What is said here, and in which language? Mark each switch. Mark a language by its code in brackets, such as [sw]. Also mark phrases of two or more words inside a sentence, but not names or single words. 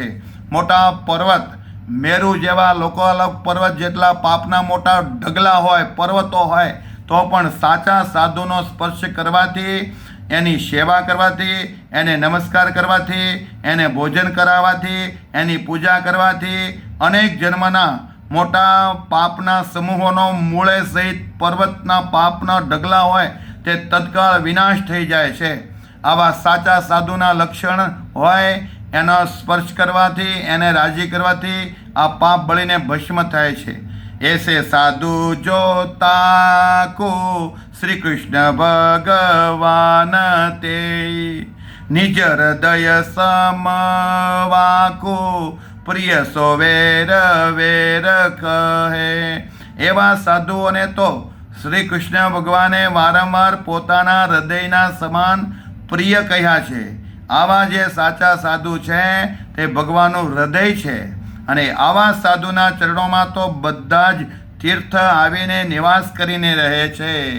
[gu] મોટા પર્વત મેરુ જેવા લોકોલક પર્વત જેટલા પાપના મોટા ઢગલા હોય, પર્વતો હોય, તો પણ સાચા સાધુનો સ્પર્શ કરવાથી, એની સેવા કરવાથી, એને નમસ્કાર કરવાથી, એને ભોજન કરાવવાથી, એની પૂજા કરવાથી અનેક જન્મના મોટા પાપના સમૂહોનો મૂળે સહિત પર્વતના પાપના ઢગલા હોય તે તત્કાળ વિનાશ થઈ જાય છે. આવા સાચા સાધુના લક્ષણ હોય એનો સ્પર્શ કરવાથી, એને રાજી કરવાથી આ પાપ બળીને ભસ્મ થાય છે. [hi] ऐसे साधु जो ताको श्री कृष्ण भगवान ते निज हृदय समवाको प्रिय सो वेर वेर કહે. [gu] એવા સાધુઓને તો શ્રી કૃષ્ણ ભગવાને વારંવાર પોતાના હૃદયના સમાન પ્રિય કહ્યા છે. આવા જે સાચા સાધુ છે તે ભગવાનનું હૃદય છે અને આવા સાધુના ચરણોમાં તો બધા જ તીર્થ આવીને નિવાસ કરીને રહે છે.